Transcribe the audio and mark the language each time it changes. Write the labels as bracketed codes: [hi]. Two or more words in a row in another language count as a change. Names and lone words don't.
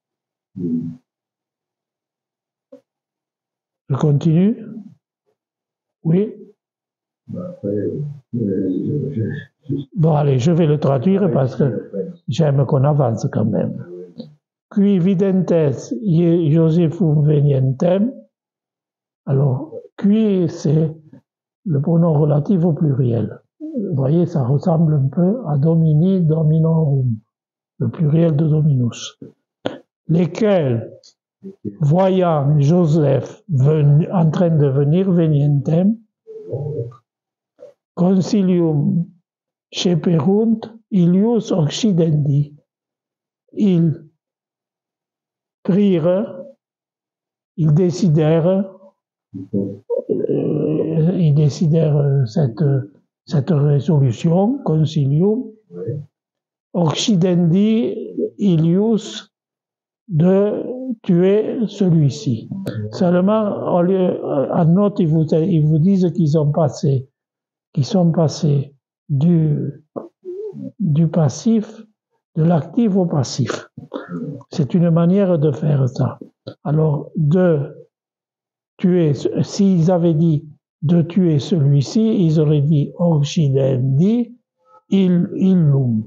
[fr] Je continue. Oui. Après, Bon, allez, je vais le traduire parce que j'aime qu'on avance quand même. [la] Qui videntes Josephum venientem. [fr] Alors, qui, c'est le pronom relatif au pluriel. Vous voyez, ça ressemble un peu à [la] domini, dominorum, [fr] le pluriel de dominus. Lesquels, voyant Joseph en train de venir, [la] venientem, concilium ceperunt ilius occidendi. [fr] Ils prirent, ils décidèrent cette résolution, [la] concilium, occidendi ilius, [fr] de tuer celui-ci. Seulement, en note, ils vous disent qu'ils sont passés du passif, de l'actif au passif. C'est une manière de faire ça. Alors, de tuer, s'ils avaient dit de tuer celui-ci, ils auraient dit [la] occidendi illum.